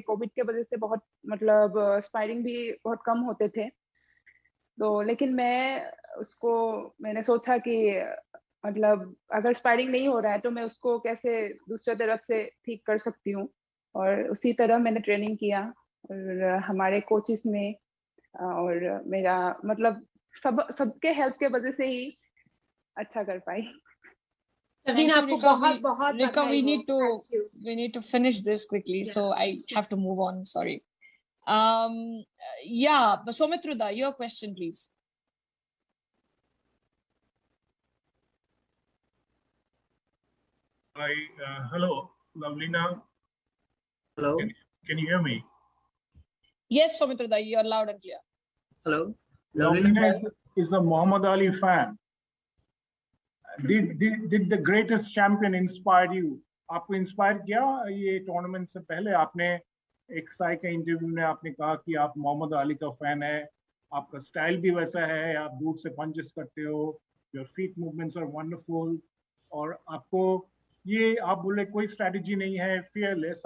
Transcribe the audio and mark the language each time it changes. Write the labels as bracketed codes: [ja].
[hi] Covid के वजह से बहुत मतलब स्पायरिंग भी बहुत कम होते थे, तो लेकिन मैंने सोचा कि मतलब अगर स्पायरिंग नहीं हो रहा है तो मैं उसको कैसे दूसरे तरफ से ठीक कर सकती हूँ, और उसी तरह मैंने ट्रेनिंग किया, और हमारे कोचेस में और मेरा मतलब सबके हेल्प के वजह से ही अच्छा कर पाई। [en] Rika, we need to finish this quickly, yeah. So I have to move on. Sorry. Yeah, Soumitra, your question, please. Hi, hello, Lavlina. Hello. Can you hear me? Yes, Soumitra, you're loud and clear. Hello. Lavlina is a Muhammad Ali fan. Did the greatest champion inspire you? [hi] आपको inspire किया ये tournament से पहले? आपने एक साई का interview में आपने कहा कि आप मोहम्मद अली का फैन है, आपका स्टाइल भी वैसा है, आप दूर से पंचेस करते हो, [en] your feet movements are wonderful, [hi] और आपको ये आप बोले कोई स्ट्रेटजी नहीं है, फियरलेस।